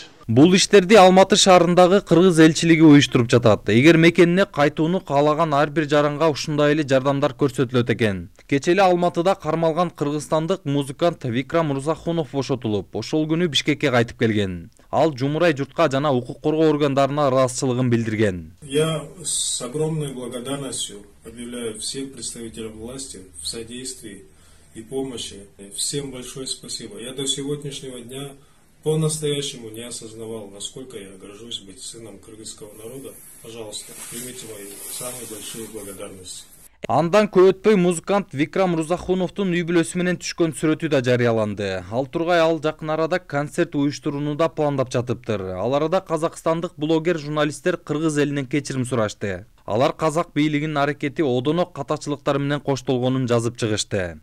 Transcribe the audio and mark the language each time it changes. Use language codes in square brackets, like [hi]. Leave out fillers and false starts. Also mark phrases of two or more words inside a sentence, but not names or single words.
[ky] Бул иштерди Алматы шаарындагы кыргыз элчилиги уюштуруп жатат. Эгер мекенине кайтууну каалаган ар бир жаранга ушундай эле жардамдар көрсөтүлөт экен. Кечээ эле Алматыда кармалган кыргызстандык музыкант Викрам Мурзахунов бошотулуп, ошол күнү Бишкекке кайтып келген. Ал жумурай журтка жана укук коргоо органдарына ыраазычылыгын билдирген. [ru] Я с огромной благодарностью объявляю всех представителям власти в содействии и помощи. Всем большое спасибо. Я до сегодняшнего дня по-настоящему не осознавал, насколько я горжусь быть сыном кыргызского народа. Пожалуйста, примите мои самые большие благодарности. [ky] Андан көп өтпөй музыкант Викрам Рузахуновдун үй бүлөсү менен түшкөн сүрөтү да жарыяланды. Ал тургай ал жакын арада концерт уюштурууну да пландап жатыптыр. Ал арада казакстандык блогер журналисттер кыргыз элинен кечирим сурашты. Алар казак бийлигинин аракети одоно катачылыктар менен коштолгонун жазып чыгышты.